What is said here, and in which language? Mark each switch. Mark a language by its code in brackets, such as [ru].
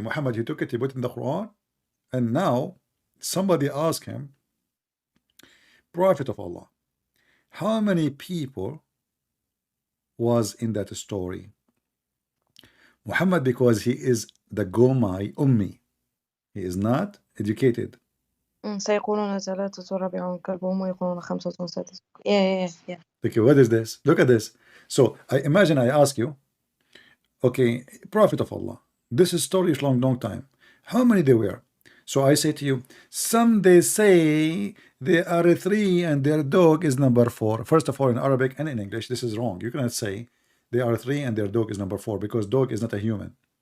[en] Muhammad, he took it, he put it in the Quran, and now somebody asked him, Prophet of Allah, how many people was in that story? Muhammad, because he is the Gomai Ummi, he is not educated. [ar] سيقولون ثلاثة رابعهم كلبهم ويقولون خمسة سادسهم. [en] Yeah. Okay, what is this? Look at this. So I imagine I ask you, okay, Prophet of Allah, this story is long time. How many there were? So I say to you, some they say there are 3 and their dog is number 4. First of all, in Arabic and in English, this is wrong. You cannot say there are 3 and their dog is number 4 because dog is not a human.